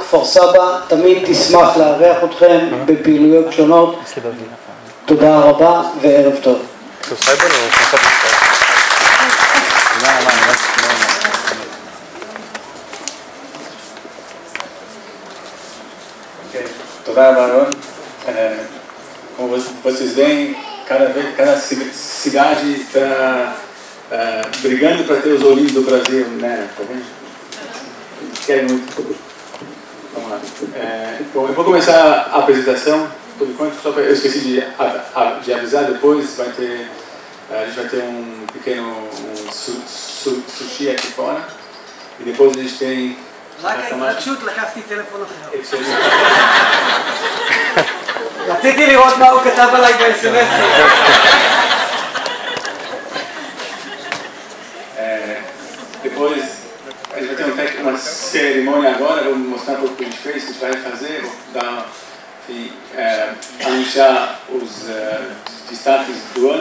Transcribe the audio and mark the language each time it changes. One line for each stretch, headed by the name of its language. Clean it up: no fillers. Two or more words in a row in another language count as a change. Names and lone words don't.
Hebrew: כפר סבא תמיד תשמח לארח אתכם בפעילויות שונות. תודה רבה וערב טוב. Todá,
Portuguese: Barão. Como vocês veem, cada cidade está brigando para ter os ouvintes do Brasil, né? Tá vendo? Querem muito. Vamos lá. Bom, eu vou começar a apresentação. Por enquanto, só eu esqueci de avisar, depois a gente vai ter um pequeno sushi aqui fora. E depois a gente tem...
Hebrew: רק ההתרגשות לקחתי טלפון אחר. רציתי לראות מה הוא כתב עליי ב-SMS.
Portuguese: Depois a gente vai ter uma cerimônia agora, vou mostrar um pouco o que a gente fez, o que a gente vai fazer, vou dar, enfim, anunciar os destaques do ano.